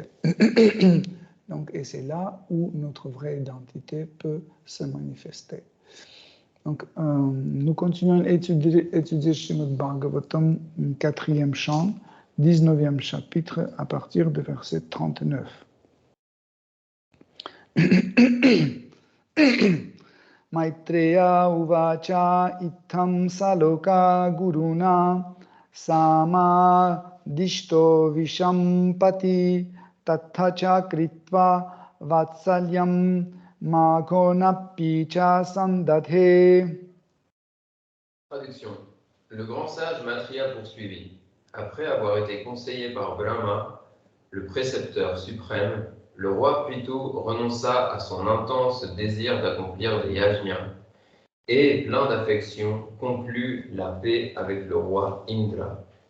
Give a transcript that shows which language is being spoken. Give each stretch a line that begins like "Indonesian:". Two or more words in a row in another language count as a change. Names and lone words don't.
French: Donc, et c'est là où notre vraie identité peut se manifester. Donc, nous continuons à étudier Srimad Bhagavatam, 4e chant, 19e chapitre, à partir du verset 39.
Sanskrit: Maitreya uvacha ittham saloka guruna sama dishto vishampati tathacha kritva vatsalyam makonapicha sandadhe.
French: Traduction. Le grand sage Maitreya poursuivit. Après avoir été conseillé par Brahma, le précepteur suprême, le roi Pitu renonça à son intense désir d'accomplir des yajnas et, plein d'affection, conclut la paix avec le roi Indra.